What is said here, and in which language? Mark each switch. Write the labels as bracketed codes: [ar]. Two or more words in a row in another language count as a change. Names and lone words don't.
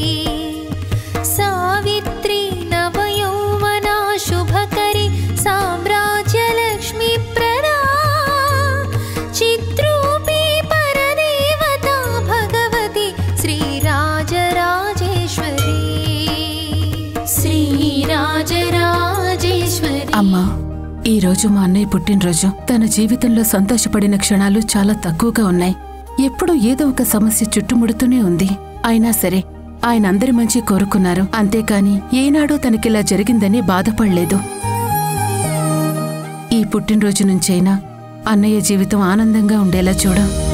[sa] सावित्री नवयौवना शुभकरी साम्राज्यलक्ष्मी प्रदा चित्रूपी परदेवता भगवती श्रीराजराजेश्वरी श्रीराजराजेश्वरी। [te] अम्मा ఈ రోజు మా అన్నయ్య పుట్టినరోజు. తన జీవితంలో సంతోషపడిన క్షణాలు చాలా తక్కువగా ఉన్నాయి. ఎప్పుడూ ఏదో ఒక సమస్య చుట్టుముడుతూనే ఉంది. అయినా సరే ఆయన అందరి మంచి కోరుకున్నారు. అంతేకాని ఏనాడూ తనకిలా జరిగిందని బాధపడలేదు. ఈ పుట్టినరోజు నుంచైనా అన్నయ్య జీవితం ఆనందంగా ఉండేలా చూడు.